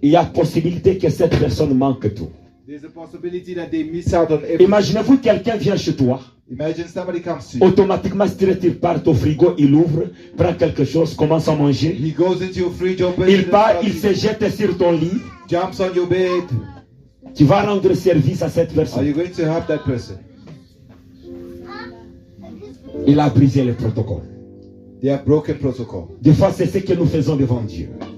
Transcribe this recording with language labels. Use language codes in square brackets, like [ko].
[fr] il y a possibilité que cette personne manque tout. [en] there's a possibility that they miss out on everything. [fr] Imaginez-vous quelqu'un vient chez toi, [en] Imagine somebody comes to you. [fr] automatiquement si tu repars au frigo, il ouvre, prend quelque chose, commence à manger. [en] He goes into your fridge, opens [fr] Il [en] it, [fr] part, il se jette sur ton lit. [en] jumps on your bed. [fr] Tu vas rendre service à cette [en] Are [fr] personne. [en] you going to help that person? [fr] Il a brisé le protocole. [en] They have broken protocol. [fr] Des fois, c'est ce que nous faisons devant Dieu.